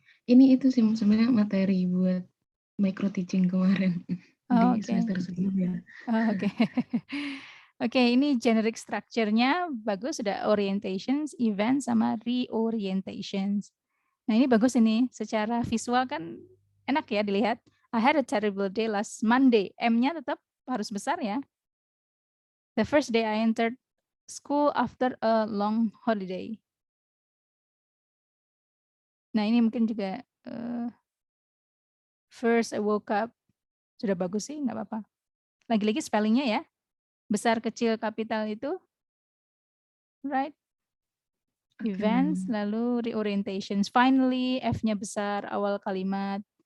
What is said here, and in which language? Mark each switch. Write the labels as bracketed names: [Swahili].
[Indonesian] Ini itu sih sebenarnya materi buat micro teaching kemarin di semester sebelumnya. Oke. Oke, ini generic structure-nya bagus, sudah orientations, event, sama reorientations. Nah ini bagus ini, secara visual kan enak ya dilihat. [English] I had a terrible day last Monday. [Indonesian] M-nya tetap harus besar ya. [English] The first day I entered school after a long holiday. [Indonesian] Nah ini mungkin juga [English] first I woke up. [Indonesian] Sudah bagus sih, nggak apa-apa. Lagi-lagi spellingnya ya. Besar, kecil, kapital itu. Right? Events, lalu reorientations. Finally, F-nya besar, awal kalimat.